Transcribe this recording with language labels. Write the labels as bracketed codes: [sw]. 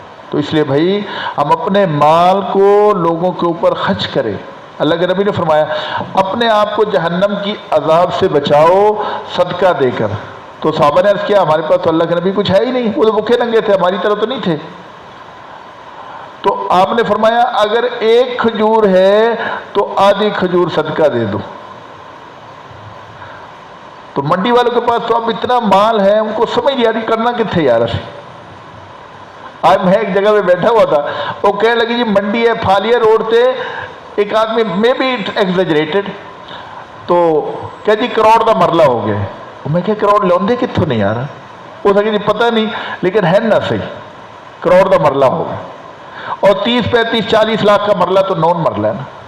[ur] تو اس لیے بھائی ہم اپنے مال کو لوگوں کے اوپر خرچ کریں. اللہ کے نبی نے فرمایا اپنے آپ کو جہنم کی عذاب سے بچاؤ صدقہ دے کر. تو صحابہ نے عرض کیا ہمارے پاس تو اللہ کے نبی کچھ ہے ہی نہیں، وہ تو بھوکے ننگے تھے، ہماری طرح تو نہیں تھے. تو آپ نے فرمایا اگر 1 کھجور ہے تو آدھی کھجور صدقہ دے دو. تو منڈی والوں کے پاس تو اب اتنا مال ہے، ان کو سمجھ نہیں آ رہی کرنا کتنے یار۔ آج میں ایک جگہ پہ بیٹھا ہوا تھا، وہ کہنے لگی جی [pa] منڈی ہے پھالیا روڈ تے، [ur] ایک آدمی میں بھی ایگزیجریٹڈ، تو کہہ جی کروڑ کا مرلہ ہو گیا۔ [pa] میں کہ کروڑ لوندے کتوں نہیں یار؟ [ur] وہ کہ جی پتہ نہیں لیکن ہے نہ صحیح، کروڑ کا مرلہ ہو گیا، اور 30 35 40 لاکھ کا مرلہ تو نون مرلہ ہے نا۔